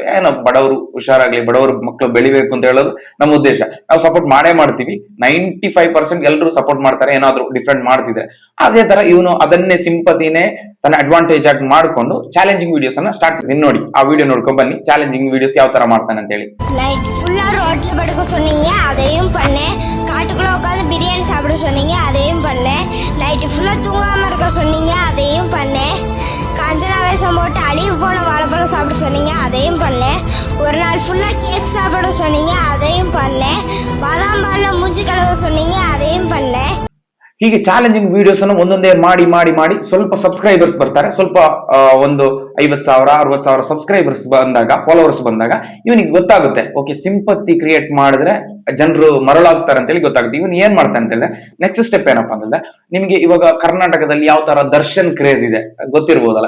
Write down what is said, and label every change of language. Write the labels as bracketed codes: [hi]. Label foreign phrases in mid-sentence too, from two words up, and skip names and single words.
[kn] ಏನೋ ಬಡವರು ಹುಷಾರಾಗ್ಲಿ, ಬಡವರು ಮಕ್ಕಳು ಬೆಳಿಬೇಕು ಅಂತ ಹೇಳೋದು ನಮ್ಮ ಉದ್ದೇಶ. ನಾವು ಸಪೋರ್ಟ್ ಮಾಡೇ ಮಾಡ್ತೀವಿ. 95% ಎಲ್ರು ಸಪೋರ್ಟ್ ಮಾಡ್ತಾರೆ, ಏನಾದ್ರು ಡಿಫ್ರೆಂಟ್ ಮಾಡ್ತಿದ್ರೆ. ಅದೇ ತರ ಇವನು ಅದನ್ನೇ ಸಿಂಪತಿನೇ ತನ್ನ ಅಡ್ವಾಂಟೇಜ್ ಆಗಿ ಮಾಡ್ಕೊಂಡು [en] challenging videos [kn] ಅನ್ನ ಸ್ಟಾರ್ಟ್ ಮಾಡಿ ನೋಡಿ. ಆ ವಿಡಿಯೋ ನೋಡ್ಕೊಂಡ್ ಬನ್ನಿ, [en] challenging videos [kn] ಯಾವ ತರ ಮಾಡ್ತಾನೆ ಅಂತ ಹೇಳಿ. [en] night full [ta] ரோட்ல படுக்க சொன்னீங்க, அதையும் பண்ணேன். காட்டுக்குள்ள உட்காந்து பிரியாணி சாப்பிட சொன்னீங்க, அதையும் பண்ணேன். [en] night full [ta] தூங்காம இருக்க சொன்னீங்க, அதையும் பண்ணேன். காஞ்சனா வேஷம் போட்டு அழிவு போன வாழைப்பழம் சாப்பிட சொன்னீங்க, அதையும் பண்ணேன். ஒரு நாள் ஃபுல்லா கேக் சாப்பிட சொன்னீங்க, அதையும் பண்ணேன். பாதாம் பால்ல மூஞ்சி கழுவ சொன்னீங்க, அதையும் பண்ணேன். [kn] ಹೀಗೆ [en] challenging videos [kn] ಅನ್ನು ಒಂದೊಂದೇ ಮಾಡಿ ಸ್ವಲ್ಪ ಸಬ್ಸ್ಕ್ರೈಬರ್ಸ್ ಬರ್ತಾರೆ. ಸ್ವಲ್ಪ ಒಂದು 50,000 60,000 ಸಬ್ಸ್ಕ್ರೈಬರ್ಸ್ ಬಂದಾಗ, ಫಾಲೋವರ್ಸ್ ಬಂದಾಗ ಇವನಿಗೆ ಗೊತ್ತಾಗುತ್ತೆ, [en] okay sympathy create [kn] ಮಾಡಿದ್ರೆ ಜನರು ಮರಳಾಗ್ತಾರೆ ಅಂತೇಳಿ ಗೊತ್ತಾಗುತ್ತೆ. ಇವನ್ ಏನ್ ಮಾಡ್ತಾನೆ ಅಂತ ಹೇಳಿದ್ರೆ [en] next step [kn] ಏನಪ್ಪಾ ಅಂತಂದ್ರೆ, ನಿಮ್ಗೆ ಇವಾಗ ಕರ್ನಾಟಕದಲ್ಲಿ ಯಾವ ತರ ದರ್ಶನ್ ಕ್ರೇಜ್ ಇದೆ ಗೊತ್ತಿರ್ಬೋದಲ್ಲ.